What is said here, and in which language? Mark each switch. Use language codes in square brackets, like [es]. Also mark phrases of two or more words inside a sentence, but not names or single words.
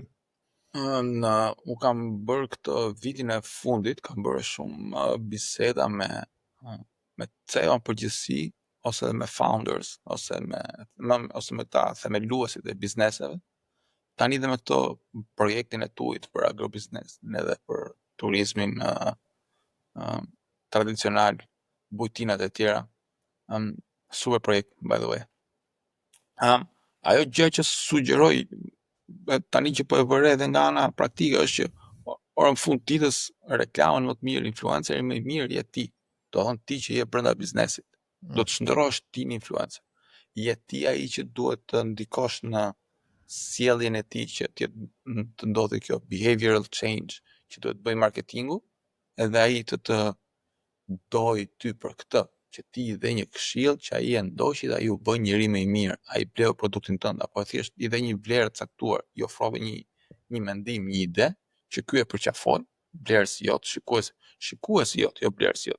[sq] U kam bërë këtë vitin e fundit, kam bërë shumë biseda me CEO në përgjithësi, ose me founders, ose me ta themeluesit e bizneseve, tani dhe me këto projektin e tuit për agrobiznesin edhe për turizmin tradicional, bujtinat e tjera, super projekt, [en] by the way. [sq] Ajo gjë që sugjeroj tani që po e vëre edhe nga ana praktike është që orën fund ditës reklamën më të mirë, influenceri më i mirë je ti. Do thonë ti që je brenda biznesit. Do të shndërrosh ti një influencer. Je ti ai që duhet të ndikosh në sjelljen e tij që të ndodhi kjo [en] behavioral change [sq] që duhet bëj marketingu, edhe ai të doj ty për këtë, që ti i dhe një këshill që ai e ndoqi dhe ai u bë njëri më i mirë, ai bleu produktin tënd apo thjesht i dhe një vlerë të caktuar, i ofrove një mendim, një ide që ky e përqafon, vlerës jot, shikues jot, jo vlerës jot.